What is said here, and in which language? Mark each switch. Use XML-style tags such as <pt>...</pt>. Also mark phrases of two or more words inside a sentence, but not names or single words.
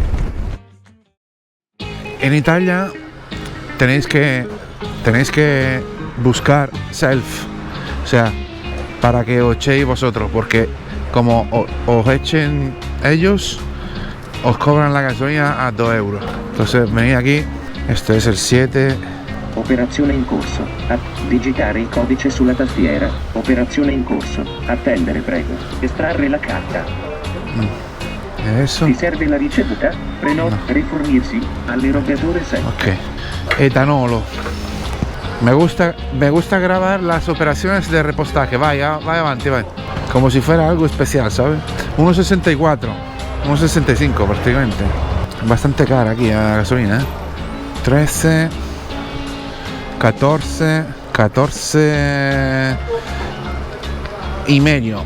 <es>En Italia tenéis que buscar self, o sea, para que os echéis vosotros, porque como os echen ellos, os cobran la gasolina a 2 euros. Entonces venid aquí, este es el 7.</es> <it>Operazione in corso. Digitare il codice sulla tastiera. Operazione in corso. Attendere, prego. Estrarre la carta. Adesso? Ti serve la ricevuta? No. Rifornirsi all'erogatore 7. Ok. Etanolo.</it> <es>Me gusta grabar las operaciones de repostaje.</es> <it>Vai avanti, vai.</it> <es>Como si fuera algo especial, ¿sabes? 1,64. 1,65 prácticamente. Bastante cara aquí la gasolina, ¿eh? 13, 14 y medio.</es>